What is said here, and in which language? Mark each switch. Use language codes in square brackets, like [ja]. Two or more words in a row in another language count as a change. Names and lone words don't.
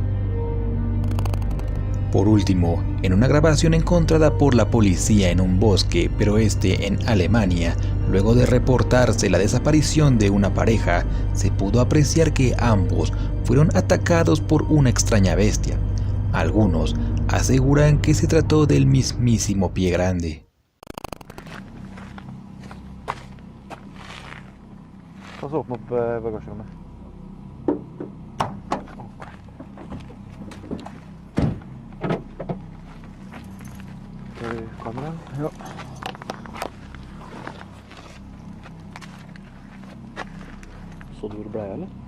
[es] Por último, en una grabación encontrada por la policía en un bosque, pero en Alemania, luego de reportarse la desaparición de una pareja, se pudo apreciar que ambos fueron atacados por una extraña bestia. Algunos aseguran que se trató del mismísimo Pie Grande. [no] Pas åpne opp bagasjerommet. Skal vi kamera? Ja. Så du hvor det ble, eller?